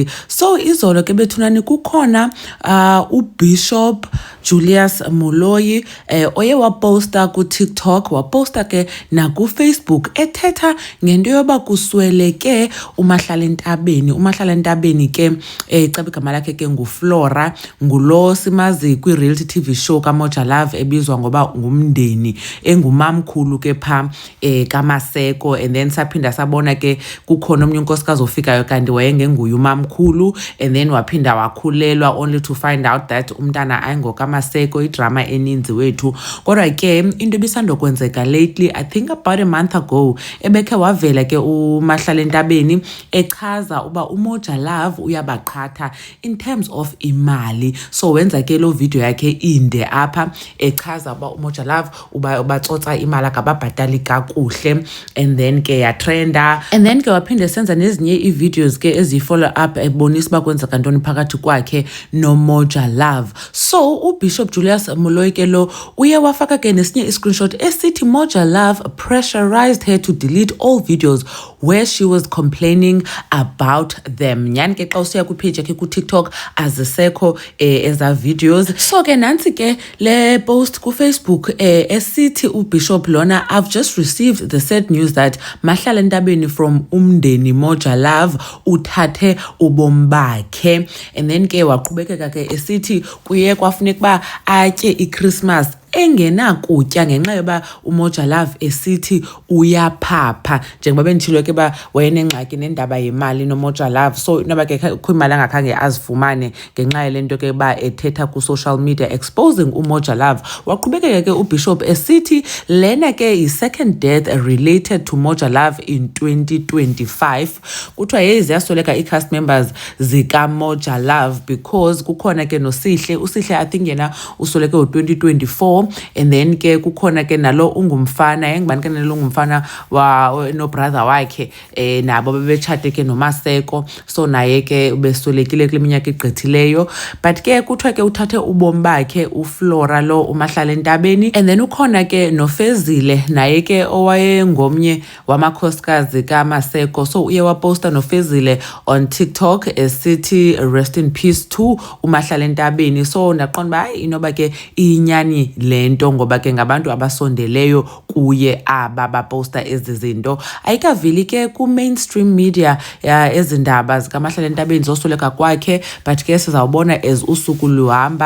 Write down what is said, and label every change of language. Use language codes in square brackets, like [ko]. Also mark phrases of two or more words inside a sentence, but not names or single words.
[xh] So izolo ke bethunani kukhona uBishop Julius Muloyi oye waposta ku-TikTok, waposta ke naku-Facebook ethetha ngento yoba kusweleke uMahlalentabeni. uMahlalentabeni ke icaba igama lakhe ke nguFlora, ngulo simazi kwi- [en] reality TV show [xh] kaMoja Love ebizwa ngoba ngumndeni, engumamkhulu ke pha kaMaseko. [en] And then [xh] saphinda sabona ke kukhona omnye unkosikazi ofikayo kanti wayengenguye umamkhulu, and then waphinda wakhulelwa [en] only to find out that [xh] umntana ayingokaMaseko. Idrama eninzi wethu, kodwa ke into ebisandokwenzeka [en] lately, I think about a month ago, [xh] ebekhe wavela ke uMahlalentabeni echaza uba uMoja Love uyabaqhatha [en] in terms of [xh] imali. So wenza ke lo video yakhe inde apha echaza uba uMoja Love ubatsotsa imali akababhatali kakuhle, [en] and then [xh] ke yatrenda, [en] and then [xh] ke waphinde senza nezinye ii-videos ke ezi- [en] follow up [xh] ebonisa uba kwenzeka ntoni phakathi kwakhe noMoja Love. So uBishop Julius Muloyi ke lo uye wafaka ke nesinye i-screenshot esithi Moja Love [en] pressurized her to delete all videos where she was complaining about them. [xh] Nyani ke xa usiya kwipage yakhe ku-TikTok azisekho eza videos. So ke nansi ke le post ku-Facebook esithi uBishop lona, [en] I've just received the sad news that Mahlalentabeni from umndeni Moja Love [xh] uthathe ubomi bakhe. [en] And then [xh] ke waqhubekeka ke esithi kuye kwafuneka uba atye iChristmas engenakutya ngenxa yoba uMoja Love esithi uyaphapha, njengoba benditshilo ke ba wayenengxaki nendaba yemali noMoja Love. So noba ke kho imali angakhange azifumane ngenxa yale nto ke ba ethetha ku- [en] social media [xh] exposing uMoja Love. Waqhubekeka ke uBishop esithi lena ke i- [en] second death related to Moja Love in 2025. [xh] Kuthiwa yey ziyasweleka i- [en] cast members [xh] zikaMoja Love because kukhona ke noSihle. uSihle [en] I think [xh] yena usweleke ngo-2024, [en] and then [xh] ke kukhona ke nalo ungumfana, engibani ke nalo ungumfana no brother wakhe nabo bebetshate ke noMaseko. So naye ke ubeswelekile kule minyaka igqithileyo, but ke kuthiwa ke uthathe ubomi bakhe uFlora lo uMahlalentabeni. [en] And then [xh] ukhona ke noFezile naye ke owayengomnye wamakhosikazi kaMaseko. So uye waposta noFezile on TikTok esithi [en] rest in peace to [xh] uMahlalentabeni. So ndaqonda uba hayi inoba ke inyani lento ngoba ke ngabantu abasondeleyo kuye aba baposta ezi zinto. Ayikavili ke ku- [en] mainstream media [xh] ezindaba zikaMahlalentabeni zosweleka kwakhe, but ke sizawubona as usuku luhamba.